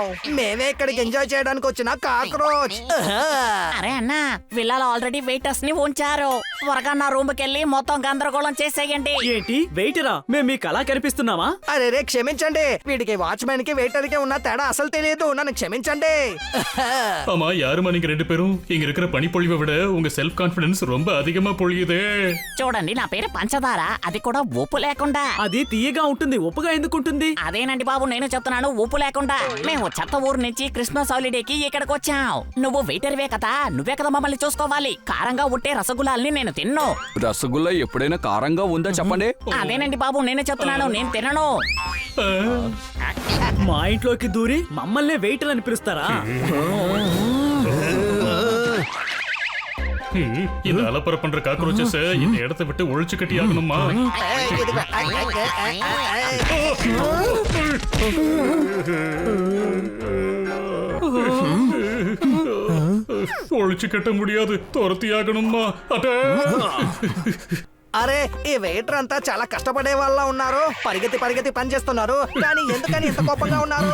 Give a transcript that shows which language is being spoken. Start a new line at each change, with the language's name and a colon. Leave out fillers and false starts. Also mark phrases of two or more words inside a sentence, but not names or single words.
Telugu: మేమే ఇక్కడికి ఎంజాయ్ చేయడానికి వచ్చిన కాక్రోచ్. అరే అన్న, విల్లాలో ఆల్రెడీ వెయిటర్స్ ని ఉంచారు. త్వరగా నా రూమ్ కెళ్ళి మొత్తం గందరగోళం చేసేయండి. ఏంటి వెయిటరా? మేము మీకు అలా కనిపిస్తున్నామా? అరే రే క్షమించండి, వీడికి వాచ్మెన్ కి వెయిటర్ కి ఉన్న తేడా అసలు తెలియదు. నన్ను క్షమించండి.
Tamil: ஆமா, யாருமா நீங்க ரெண்டு பேரும்? இங்க இருக்கிற பனிப்பொழிவை விட உங்க
English: self confidence
Tamil: ரொம்ப அதிகமா பொழியுதே.
Telugu: చూడండి, నా పేరు పంచదార, అది కూడా ఉప్పు లేకుండా. అది తీయగా ఉంటుంది, ఉప్పుగా ఎందుకుంటుంది? అదేనండి బాబు, నేను చెప్తున్నాను, ఉప్పు లేకుండా. మేము చెత్త ఊరు నుంచి క్రిస్మస్ హాలిడేకి ఇక్కడికి వచ్చాం. నువ్వు వెయిటర్వే కదా, నువ్వే కదా మమ్మల్ని చూసుకోవాలి. కారంగా ఉంటే రసగుల్లాల్ని నేను తిన్ను. రసగుల్లా ఎప్పుడైనా కారంగా ఉందా చెప్పండి. అదేనండి బాబు, నేనే చెప్తున్నాను, నేను తినను. మా ఇంట్లోకి దూరి మమ్మల్ని వెయిటర్ అని పిలుస్తారా?
Tamil: இந்த அலப்பற பண்ற காக்ரோச்சஸ் இந்த இடத்தை விட்டு ஒழிச்சு கட்டி ஆகணுமா? ஒழிச்சு கட்ட முடியாது, துரத்தி ஆகணுமா?
Telugu: అరే ఈ వెయిటర్ అంతా చాలా కష్టపడే వాళ్ళ ఉన్నారు. పరిగెత్తి పరిగెత్తి పని చేస్తున్నారు, కానీ ఎందుకని ఇంత కోపంగా ఉన్నారు?